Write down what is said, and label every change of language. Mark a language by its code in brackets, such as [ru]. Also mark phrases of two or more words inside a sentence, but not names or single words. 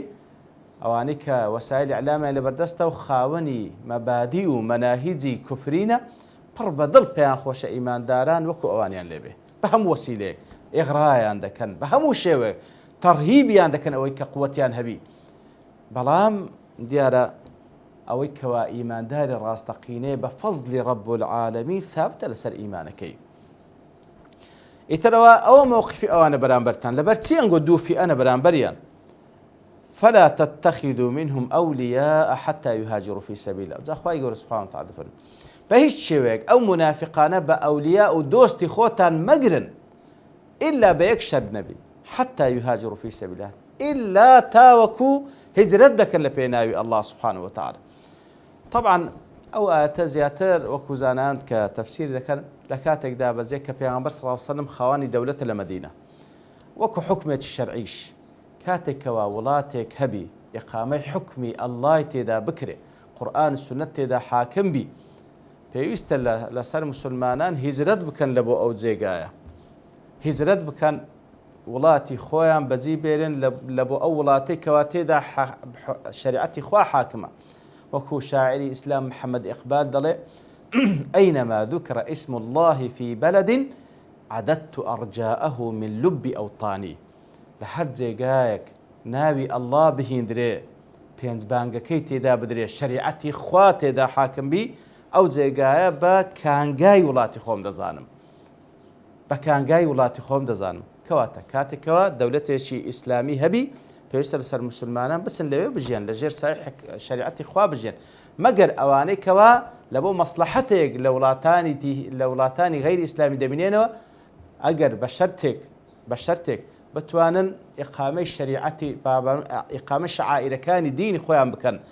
[ckb] ئەوانەی کە وەسایلی ئیعلامیان لەبەردەستە و خاوەنی مەبادی و مەناهیجی کوفرینە پڕ بەدڵ پێیان خۆشە ئیمانداران وەکو ئەوانیان لێبێ بە هەموو وەسیلەیەک ئیغڕایان دەکەن بە هەموو شێوەیە تەرهیبیان دەکەن ئەوەی کە قووەتیان هەبی بەڵام دیارە ئەوەی کەوا ئیمانداری ڕاستەقینەیە بە فەزلی [ar] ڕەب العالەمین [ckb] ثابتە لەسەر ئیمانەکەی ئیترەوە ئەوە موقفی ئەوانە بەرامبەرتان لەبەر چی ئەنگۆ دوو فئەنە بەرامبەریان [ar] فلا تتخذوا منهم أولياء حتى يهاجروا في سبيل الله [ckb] جا خوای گەورە [ar] سبحانه وتعالى [ckb] فرمي بە هیچ شێوەیەک ئەو منافقانە بە ئەولیا و دۆستی خۆتان مەگرن إلا بە یەک شەرت نەبی [ar] حتى يهاجروا في سبيل الله [ckb] إلا تاوەکو هجرەت دەکەن لە پێناوی [ar] الله سبحانه وتعالى [ckb] طبعا ئەو ئاەتە زیاتر وەکو زاناند کە تەفسیر دەکەن لە کاتێکدا بەزێک کە پێغەمبەر [ar] صلی الله عليه وسلم [ckb] خاوەنی دەولەتە لە مەدینە وەکو حکمێکی شەرعیش کاتێکەوە وڵاتێک هەبی ئیقامەی حکمی ئەڵڵای تێدا بکرێ قورئان و سونەت تێدا حاکم بی پێویستە لەسەر مسلمانان هیجرەت بکەن لە بۆ ئەو جێگایە هیجرەت بکەن وڵاتی خۆیان بەجی بێرن لە بۆ ئەو وڵاتەی کەوا تێدا شریعەتی خوا حاکمە وەکو شاعری ئیسلام محەممەد ئیقبال دەڵێ [ar] أينما ذكر اسم الله في بلد عددت أرجاءه من لب أوطاني [ckb] لهر جێگایەک ناوی ئەڵڵا بهێندرێ پێنجبانگەکەی تێدا بدرێ شریعەتی خوا تێدا حاکم بی ئەو جێگایە بە کانگای وڵاتی خۆم دەزانم بە کانگای وڵاتی خۆم دەزانم کەواتە کاتێکەوە دەولەتێکی ئیسلامی هەبی پێویستە لەسەر مسلمانان بچن لەوێ بژیان لەژێر سای شریعەتی خوا بژێن مەگەر ئەوانەی کەوا لە بۆ مەسلەحەتێک لە وڵاتانی غەیری ئیسلامی دەبینێنەوە ئەگەر بە شەرتێک بتوانن ئیقامەی شریعەتی ئیقامە شەعائیرەکانی دینی خۆیان بکەن